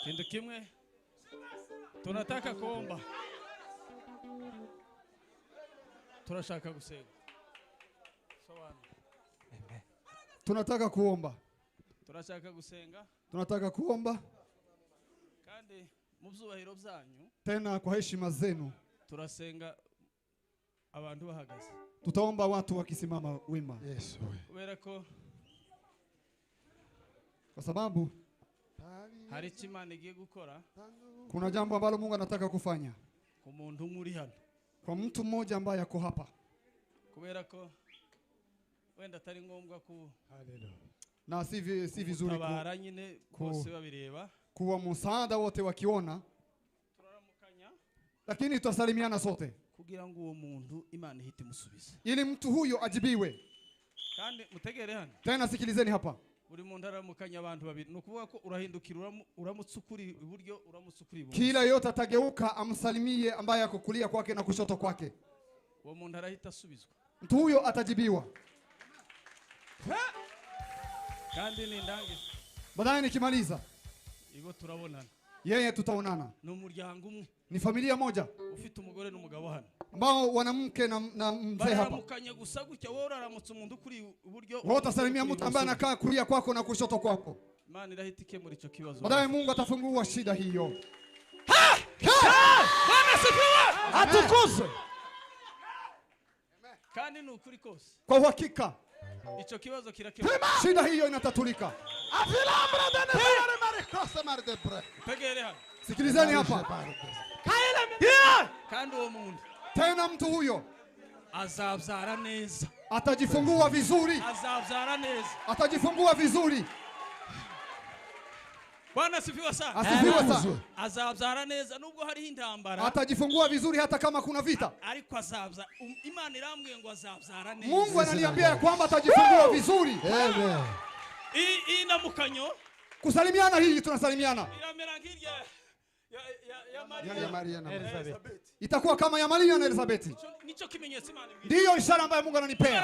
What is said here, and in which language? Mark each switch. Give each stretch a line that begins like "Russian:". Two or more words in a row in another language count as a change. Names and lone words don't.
Kinyarwanda: kimwe
Swahili: tunataka kuomba,
Kinyarwanda: tunashaka gusenga.
Swahili: Tunataka kuomba.
Kinyarwanda: Turashaka gusenga
Swahili: Tunataka kuomba
Kinyarwanda: kandi mu byubahiro byanyu
Swahili: tena kwa heshima zenu.
Kinyarwanda: turasenga abantu bahagaze.
Swahili: Tutaomba watu wakisimama wima. Yesu.
Kinyarwanda: Kubera ko
Swahili: Kwa sababu
Kinyarwanda: hari icyo Imana igiye gukora
Swahili: kuna jambo ambalo Mungu anataka kufanya
Kinyarwanda: ku muntu muri hano.
Swahili: kwa mtu mmoja ambaye ako hapa.
Kinyarwanda: Kubera ko wenda atari ngombwa
Swahili: Na si vizuri
Kinyarwanda: tabara nyine bose babireba.
Swahili: kuwa msaada wote wakiona,
Kinyarwanda: Turaramukanya
Swahili: lakini tutasalimiana sote
Kinyarwanda: kugira ngo uwo muntu Imana ihite musubiza.
Swahili: ili mtu huyo ajibiwe.
Kinyarwanda: Kandi mutegere hano,
Swahili: Tena sikilizeni hapa,
Kinyarwanda: buri muntu aramukanya abantu babiri. Nukuvuga ko urahindukira uramutsukuri iburyo, uramutsukuri ibumoso.
Swahili: kila yote atageuka amsalimie ambaye ako kulia kwake na kushoto kwake.
Kinyarwanda: Uwo muntu arahita asubizwa.
Swahili: Mtu huyo atajibiwa.
Kinyarwanda: Kandi nindangiza
Swahili: Baadaye nikimaliza,
Kinyarwanda: ibo turabonana.
Swahili: yeye tutaonana.
Kinyarwanda: Ni umuryango umwe
Swahili: Ni familia moja
Kinyarwanda: ufite umugore n'umugabo hano.
Swahili: ambao wanamke na mzee hapa.
Kinyarwanda: Baramukanya gusa gutya, wowe uraramutse umuntu kuri iburyo,
Swahili: Wote utasalimia mtu ambaye anakaa kulia kwako na kushoto kwako.
Kinyarwanda: Imana irahita ikemura icyo kibazo.
Swahili: Baadaye Mungu atafungua shida hiyo.
Kinyarwanda: Atukuzwe. Kandi ni ukuri kose
Swahili: Kwa uhakika
Kinyarwanda: icyo kibazo kirakemuka.
Swahili: shida hiyo inatatulika.
Kinyarwanda: Tegere hano.
Swahili: Sikilizeni hapa,
Kinyarwanda: Kandi uwo muntu
Swahili: tena mtu huyo
Kinyarwanda: azabyara neza,
Swahili: atajifungua vizuri,
Kinyarwanda: azabyara neza.
Swahili: atajifungua vizuri. Bwana asifiwe sana. Asifiwe sana.
Kinyarwanda: Azabyara neza nubwo hariho intambara,
Swahili: Atajifungua vizuri hata kama kuna vita.
Kinyarwanda: ariko azabya. Imana irambwiye ngo azabyara neza.
Swahili: Mungu ananiambia ya kwamba atajifungua vizuri. Amen.
Kinyarwanda: Iyi namukanyo
Swahili: Kusalimiana hii tunasalimiana.
Kinyarwanda: iramera nk'irya ya Ya Maria.
Swahili: Maria na Itakuwa kama ya Maria na Elizabeti.
Kinyarwanda: Nicho kimenyetso Imana imbwira.
Swahili: Ndiyo ishara ambayo Mungu ananipea.